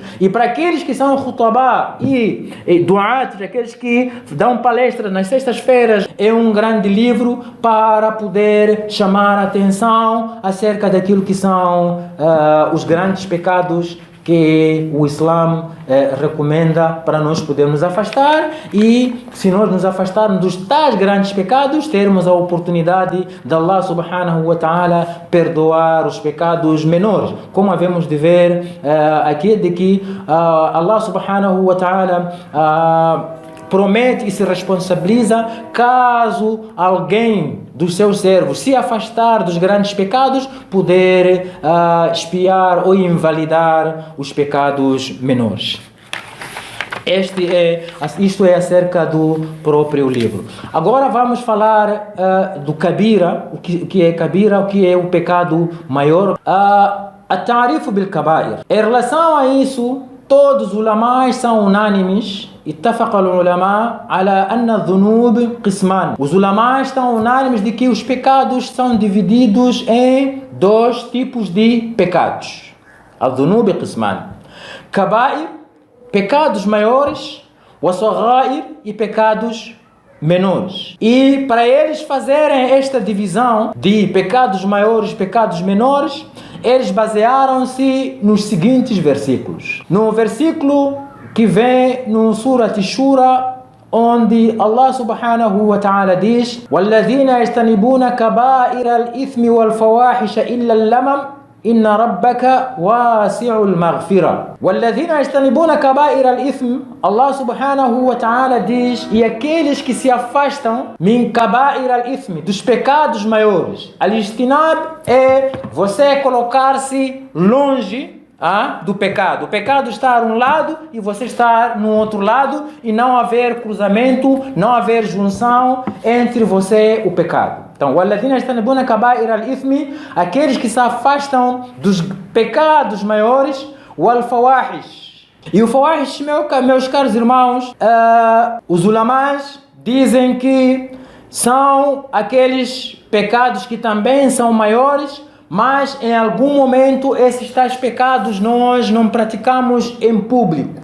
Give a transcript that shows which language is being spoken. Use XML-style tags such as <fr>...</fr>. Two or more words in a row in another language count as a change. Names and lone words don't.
<pt>E para aqueles que são khutabá e duat, aqueles que dão palestras nas sextas-feiras, é um grande livro para poder chamar a atenção acerca daquilo que são os grandes pecados que o Islã recomenda para nós podermos afastar, e se nós nos afastarmos dos tais grandes pecados, termos a oportunidade de</pt> <ar>الله سبحانه وتعالى</ar> <pt>perdoar os pecados menores, como havemos de ver aqui, de que</pt> <ar>الله سبحانه وتعالى</ar> <pt>promete e se responsabiliza caso alguém dos seus servos se afastar dos grandes pecados, poder expiar ou invalidar os pecados menores. Isto é acerca do próprio livro. Agora vamos falar do kabira, o que é kabira, o que é o pecado maior.</pt> <ar>التعريف بالكبائر.</ar> <pt>Em relação a isso, todos os ulamás são unânimes.</pt> <ar>اتفق العلماء على أن الذنوب قسمان.</ar> <pt>Os ulamás estão unânimes de que os pecados são divididos em dois tipos de pecados.</pt> <ar>الذنوب قسمان. كبائر,</ar> <pt>pecados maiores, وصغائر, e pecados menores. E para eles fazerem esta divisão de pecados maiores e pecados menores, eles basearam-se nos seguintes versículos. No versículo que vem no Surat Shura, onde</pt> <ar>الله سبحانه وتعالى</ar> <pt>diz:</pt> <ar>وَالَّذِينَ يَجْتَنِبُونَ كَبَائِرَ الْإِثْمِ وَالْفَوَاحِشَ إِلَّا اللَّمَمَ إِنَّ رَبَّكَ وَاسِعُ الْمَغْفِرَةِ. وَالَّذِينَ يَجْتَنِبُونَ كَبَائِرَ الْإِثْمِ, الله سبحانه وتعالى</ar> <pt>diz: e aqueles que se afastam</pt> <ar>من كبائر الإثم,</ar> <pt>dos pecados maiores. Al-ijtinab é você colocar-se longe do pecado. O pecado está um lado e você está no outro lado, e não haver cruzamento, não haver junção entre você e o pecado. Então,</pt> <ar>وَالَّذِينَ يَجْتَنِبُونَ كَبَائِرَ الْإِثْمِ,</ar> <pt>aqueles que se afastam dos pecados maiores, وَالْفَوَاحِشِ. E o fawahish, meus caros irmãos, os ulamás dizem que são aqueles pecados que também são maiores, mas em algum momento esses tais pecados nós não praticamos em público.</pt>